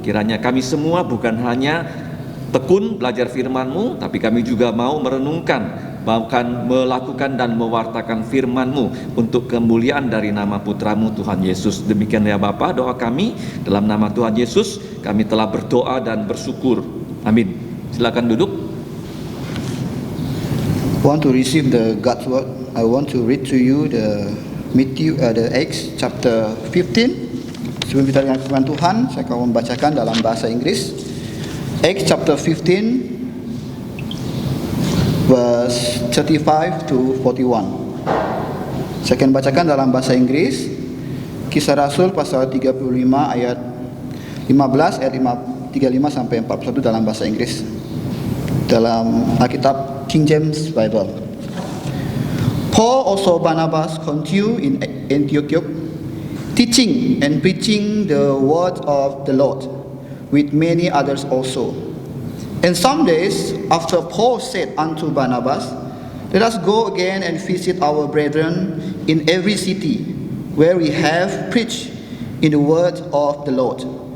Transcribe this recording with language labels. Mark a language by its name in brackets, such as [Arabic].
[Indonesian] Kiranya kami semua bukan hanya tekun belajar firman-Mu, tapi kami juga mau merenungkan, bahkan melakukan dan mewartakan firman-Mu untuk kemuliaan dari nama Putra-Mu Tuhan Yesus. Demikian ya Bapa doa kami, dalam nama Tuhan Yesus kami telah berdoa dan bersyukur. Amin. Silakan duduk. [English] Want to receive the God's word? I want to read to you the Acts chapter 15. [Indonesian] Sebelum kita dengar firman Tuhan, saya akan membacakan dalam bahasa Inggris. [English] Acts chapter 15 verse 35 to 41. [Indonesian] Saya akan bacakan dalam bahasa Inggris. Kisah Rasul pasal 35 ayat 15 ayat 35 sampai 41 dalam bahasa Inggris. Dalam Alkitab King James Bible. [English] Paul also Barnabas continued in Antioch, teaching and preaching the word of the Lord, with many others also. And some days after Paul said unto Barnabas, Let us go again and visit our brethren in every city where we have preached in the word of the Lord,